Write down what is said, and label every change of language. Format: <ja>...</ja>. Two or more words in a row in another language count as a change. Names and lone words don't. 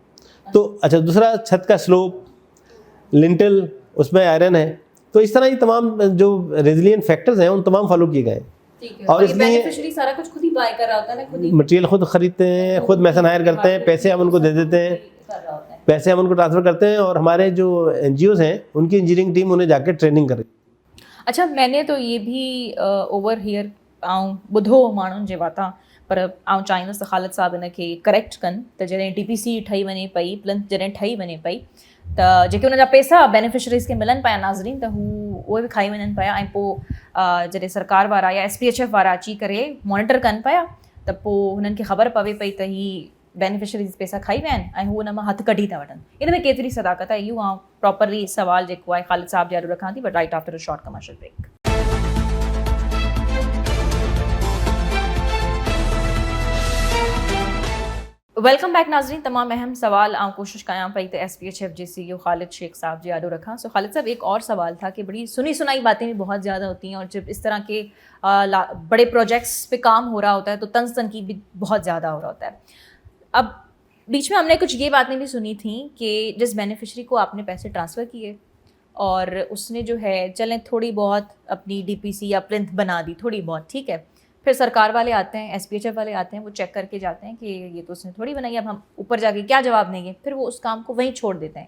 <ur>تو اچھا، دوسرا چھت کا سلوپ، لنٹل، اس میں آئرن ہے، تو اس طرح یہ تمام جو</ur> <en>resilient factors</en> <ur>ہیں ان تمام فالو کیے گئے ہیں. اور اس لیے بینیفیشری سارا کچھ خود ہی بائے کر رہا ہوتا ہے نا، خود ہی میٹیریل خود خریدتے ہیں، خود</ur> <en>mason hire</en> <ur>کرتے ہیں، پیسے ہم ان کو دے دیتے ہیں، پیسے ہم ان کو ٹرانسفر کرتے ہیں، اور ہمارے جو NGOs ہیں ان کی</ur> <en>engineering team</en> <ur>انہیں جا کر ٹریننگ کر رہی ہے.</ur> <sd>अच्छा, मैंने तो ये भी</sd> <en>over hear</en> <sd>ॿुधो माण्हुनि जे वाता, पर चाहींदसि त ख़ालिद साहब इन खे करेक्ट कनि त जॾहिं DPC ठही वञे पई, प्लिंथ जॾहिं ठही वञे पई, त जेके उन जा पैसा बेनिफिशरीज़ खे मिलनि पिया नाज़रीन, त उहे बि खाई वञनि पिया, ऐं पोइ जॾहिं सरकार वारा या SPHF वारा अची करे मॉनिटर कनि पिया, त पोइ हुननि खे ख़बर पवे पई त ही बेनिफिशरीज़ पैसा खाई विया आहिनि ऐं हू हुन मां हथु कढी था वठनि। इन में केतिरी सदाकत आहे, इहो प्रॉपरली सवाल जेको आहे ख़ालिद साहब ॾियारो रखां थी,</sd> <en>But right after a short commercial break. Welcome back nazreen.</en> <sd>तमाम अहम सवाल कोशिश कयां पई त SPHF जे CEO ख़ालिद शेख साहब जी आडो रखां।</sd> <ur>سو خالد صاحب، ایک اور سوال تھا کہ بڑی سنی سنائی باتیں بھی بہت زیادہ ہوتی ہیں، اور جب اس طرح کے بڑے پروجیکٹس پہ کام ہو رہا ہوتا ہے تو طنز تنقید بھی بہت زیادہ ہو رہا ہوتا ہے. اب بیچ میں ہم نے کچھ یہ باتیں بھی سنی تھی کہ جس بینیفیشری کو آپ نے پیسے ٹرانسفر کیے اور اس نے جو ہے چلیں تھوڑی بہت اپنی DPC یا پلنتھ بنا دی، تھوڑی بہت، ٹھیک ہے، پھر سرکار والے آتے ہیں، SPHF والے آتے ہیں، وہ چیک کر کے جاتے ہیں کہ یہ تو اس نے تھوڑی بنائی، اب ہم اوپر جا کے کیا جواب دیں گے، پھر وہ اس کام کو وہیں چھوڑ دیتے ہیں.</ur>